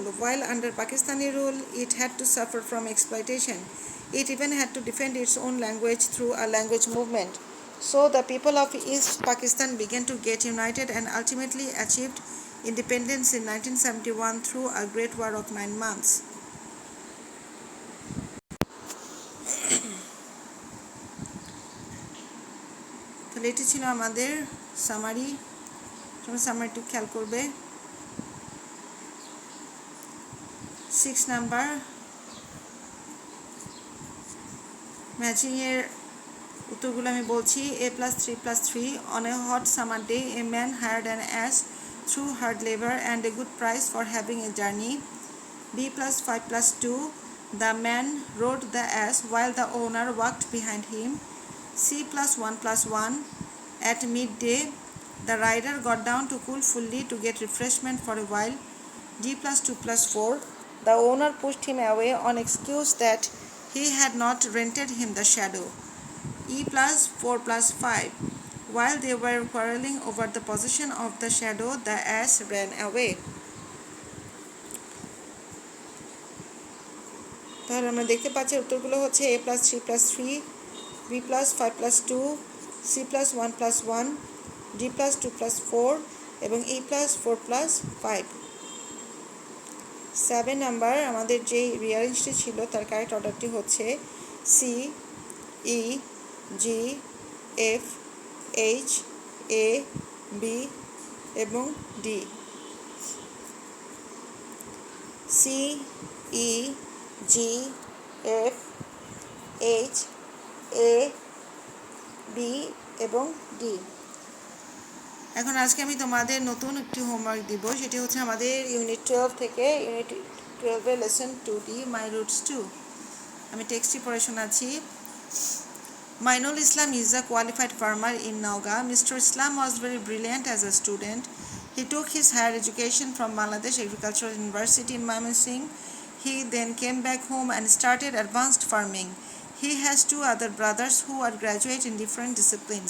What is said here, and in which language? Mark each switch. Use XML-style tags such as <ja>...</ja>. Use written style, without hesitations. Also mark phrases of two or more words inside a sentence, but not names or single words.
<en>While under Pakistani rule, it had to suffer from exploitation. It even had to defend its own language through a language movement. So the people of East Pakistan began to get united and ultimately achieved independence in 1971 through a great war of 9 months.</en> <bn>তাহলে এটি ছিল আমাদের সামারি। তোমরা সামারিটি খেয়াল করবে। 6 নাম্বার ম্যাচিংয়ের উত্তরগুলো আমি বলছি।</bn> <en>A+3+3 on a hot summer day a man hired an ass through hard labor and a good price for having a journey. B+5+2 the man rode the ass while the owner walked behind him. C+1+1 at midday the rider got down to cool fully to get refreshment for a while. D+2+4 the owner pushed him away on excuse that he had not rented him the shadow. E+4+5 while they were quarreling over the possession of the shadow, the ass ran away.</en> <bn>তাহলে আমরা দেখতে পাচ্ছি উত্তরগুলো হচ্ছে A+3+3</bn> <en>B plus 5 plus 2, C plus 1 plus 1, D plus 2 plus 4</en> <bn>এবং</bn> <en>E plus 4 plus 5।</en> <bn>7 নাম্বার আমাদের যে রিয়ারেঞ্জটি ছিল তার</bn> <en>correct order</en> <bn>হচ্ছে C, E, G, F, H, A, B এবং D। C, E, G, F, H, A, B এবং D। এখন আজকে আমি তোমাদের নতুন একটি হোমওয়ার্ক দিব, সেটি হচ্ছে আমাদের ইউনিট 12 থেকে ইউনিট 12 এর লেসন 2D মাই রুটস 2। আমি টেক্সটটি পড়ে শোনাচ্ছি।</bn> <en>Mainul Islam is a qualified farmer in Nauga. Mr. Islam was very brilliant as a student. He took his higher education from Bangladesh Agricultural University in Mymensingh. He then came back home and started advanced farming. He has two other brothers who are graduate in different disciplines.</en>